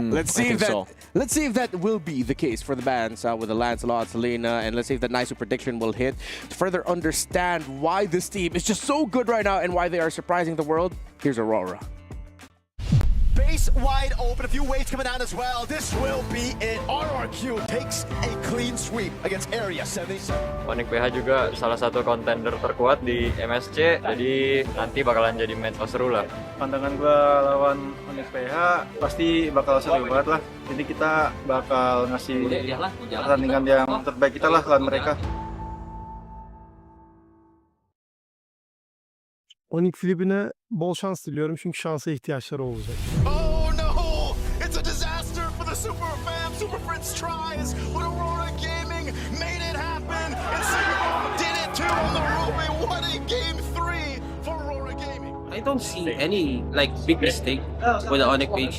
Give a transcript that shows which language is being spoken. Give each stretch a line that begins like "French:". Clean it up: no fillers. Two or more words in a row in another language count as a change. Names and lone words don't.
English: Let's see if that will be the case for the bans with the Lancelot, Selena, and let's see if the Nice prediction will hit. To further understand why this team is just so good right now and why they are surprising the world, here's Aurora. Base wide open, a few waves coming down as well. This will be it. RRQ takes a clean sweep against Area 77.
Indonesian: Onic PH juga salah satu kontender terkuat di MSC, jadi nanti bakalan jadi match seru lah. Pandangan gua lawan Onic PH pasti bakal seru banget lah. Jadi kita bakal ngasih pertandingan yang terbaik kita lah lawan mereka.
Turkish: Onic Filip'ine bol şans diliyorum çünkü şansa ihtiyaçları olacak.
English: Oh no! It's a disaster for the Super Fam. Super Prince tries, but Aurora Gaming made it happen. And Singapore did it too on the Ruby. What a game 3 for Aurora Gaming. I don't see any big mistake with the Onic PH.